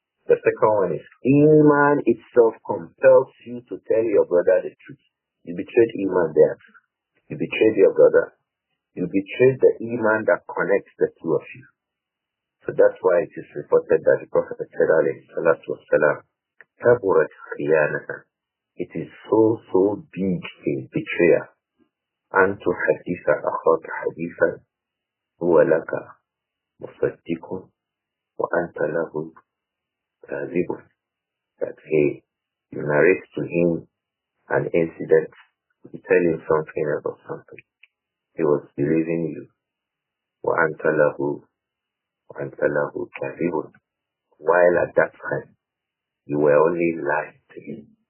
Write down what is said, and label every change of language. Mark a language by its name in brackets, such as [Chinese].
[English] The second one is Iman itself compels you to tell your brother the truth. You betrayed Iman there. You betrayed your brother. You betrayed the iman that connects the two of you. So that's why it is reported that the Prophet said, alayhi salatu wassalam, [Arabic] kaburat khiyanatan. [English] It is so big a betrayal. [Arabic] أن تحدث أخاك حديثا هو لك مصدق وأنت له كاذب. [English] That hey, you narrate to him an incident, you tell him something about something. He was believing you. [Arabic] وأنت له كاذب. [English] While at that time, you were only lying to him.